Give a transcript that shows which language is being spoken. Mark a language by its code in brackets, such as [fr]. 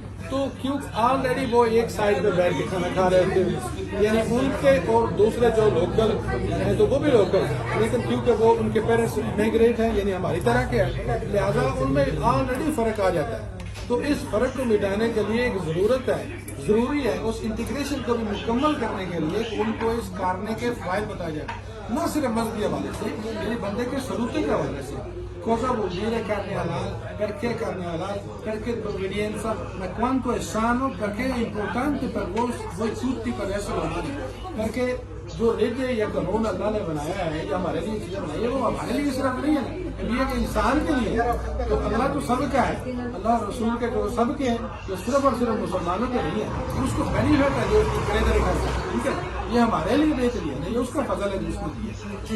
[ur] تو کیوں آلریڈی وہ ایک سائڈ پہ بیٹھ کے کھانا کھا رہے تھے، یعنی ان کے اور دوسرے جو لوکل ہیں تو وہ بھی لوکل، لیکن کیونکہ وہ ان کے پیرنٹس میگریٹ ہیں یعنی ہماری طرح کے ہیں، لہٰذا ان میں آلریڈی فرق آ جاتا ہے. تو اس فرق کو مٹانے کے لیے ایک ضرورت ہے، ضروری ہے اس انٹیگریشن کو بھی مکمل کرنے کے لیے کہ ان کو اس کارنے کے فائد بتائے جائے، نہ صرف مذہبی حوالے سے یعنی بندے کے سلوکی کے حوالے سے. [it] Cosa vuol dire carne halal? Perché carne halal? Perché provenienza? Ma quanto è sano? Perché è importante per voi tutti per essere umani? Perché [ur] جو لیجے یا قانون اللہ نے بنایا ہے یا ہمارے لیے چیزیں بنائی ہے وہ ہمارے لیے صرف نہیں ہے، یہ کہ انسان کے لیے تو اللہ تو سب کا ہے، اللہ رسول کے جو سب کے ہیں، جو صرف اور صرف مسلمانوں کے نہیں ہے، اس کو بینیفٹ ہے جو کرے طریقہ سے، ٹھیک ہے، یہ ہمارے لیے بہتری ہے، نہیں اس کا فضل ہے جس نے دی.